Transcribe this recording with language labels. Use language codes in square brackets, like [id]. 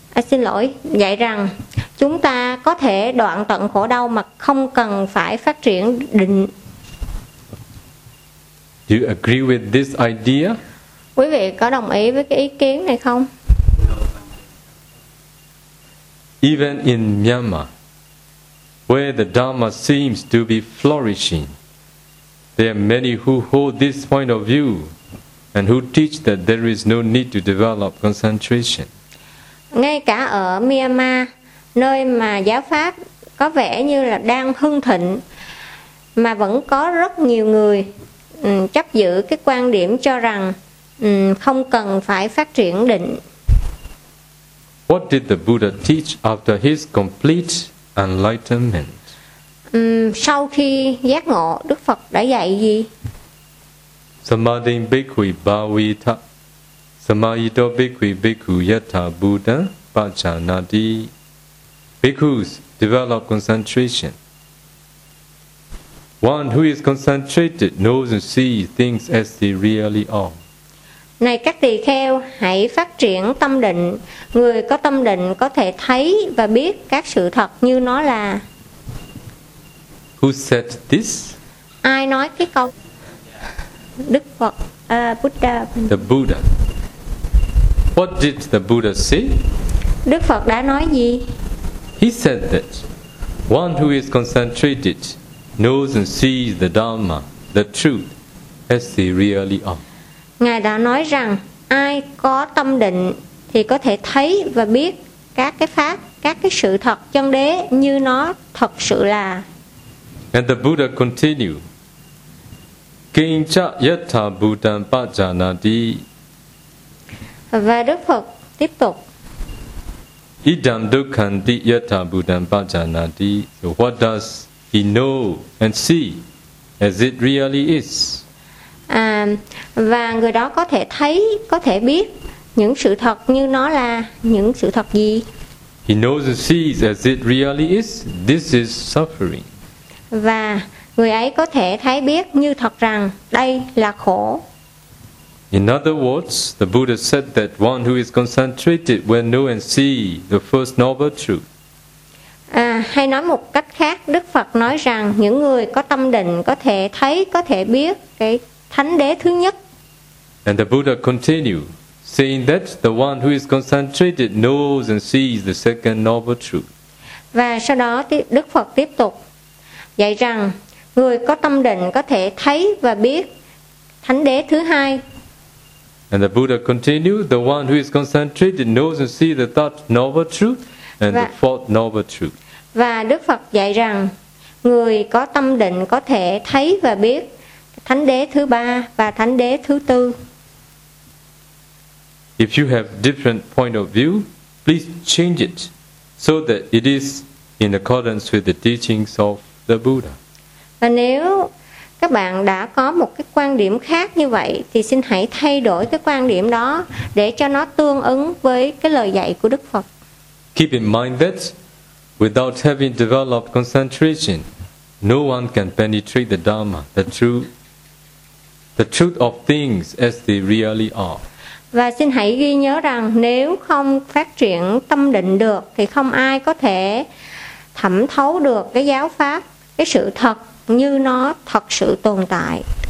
[vi] Xin lỗi, dạy rằng chúng ta có thể đoạn tận khổ đau mà không cần phải phát triển định. [en] Do you agree with this idea? [vi] Quý vị có đồng ý với cái ý kiến này không? [en] Even in Myanmar, where the Dhamma seems to be flourishing, there are many who hold this point of view and who teach that there is no need to develop concentration. [vi] Ngay cả ở Myanmar, nơi mà giáo pháp có vẻ như là đang hưng thịnh, mà vẫn có rất nhiều người chấp giữ cái quan điểm cho rằng không cần phải phát triển định. [en] What did the Buddha teach after his complete enlightenment? [vi] Sau khi giác ngộ, Đức Phật đã dạy gì? [pi] Samadhi bhikkhu bhavita samayito bhikkhu bhikkhu yatha buddha pachanati. [en] Bhikkhus, develop concentration. One who is concentrated knows and sees things as they really are. [vi] Này các tỳ kheo, hãy phát triển tâm định. Người có tâm định có thể thấy và biết các sự thật như nó là. [en] Who said this? [vi] Ai nói cái câu? Đức Phật, Buddha. [en] The Buddha. What did the Buddha say? [vi] Đức Phật đã nói gì? [en] He said that one who is concentrated knows and sees the Dharma, the truth, as they really are. [vi] Ngài đã nói rằng ai có tâm định thì có thể thấy và biết các cái pháp, các cái sự thật chân đế như nó thật sự là. [en] And the Buddha continued. [pi] Kincha yatha buddham pajanati. [vi] Và Đức Phật tiếp tục. [pi] Idam dukkhanti yatha buddham pajanati. [en] So what does he know and see as it really is? [vi] Và người đó có thể thấy, có thể biết những sự thật như nó là những sự thật gì? [en] He knows and sees as it really is. This is suffering. [vi] Và người ấy có thể thấy biết như thật rằng đây là khổ. [en] In other words, the Buddha said that one who is concentrated will know and see the first noble truth. [vi] Hay nói một cách khác, Đức Phật nói rằng những người có tâm định có thể thấy, có thể biết cái thánh đế thứ nhất. [en] And the Buddha continued, saying that the one who is concentrated knows and sees the second noble truth. [vi] Và sau đó Đức Phật tiếp tục dạy rằng người có tâm định có thể thấy và biết thánh đế thứ hai. [en] And the Buddha continued, the one who is concentrated knows and sees the third noble truth and the fourth noble truth. [vi] Và Đức Phật dạy rằng người có tâm định có thể thấy và biết thánh đế thứ ba và thánh đế thứ tư. [en] If you have different point of view, please change it so that it is in accordance with the teachings of the Buddha. [vi] Và nếu các bạn đã có một cái quan điểm khác như vậy thì xin hãy thay đổi cái quan điểm đó để cho nó tương ứng với cái lời dạy của Đức Phật. [en] Keep in mind that without having developed concentration, no one can penetrate the Dharma, the truth of things as they really are. [vi] Và xin hãy ghi nhớ rằng nếu không phát triển tâm định được thì không ai có thể thẩm thấu được cái giáo pháp, cái sự thật như nó thật sự tồn tại.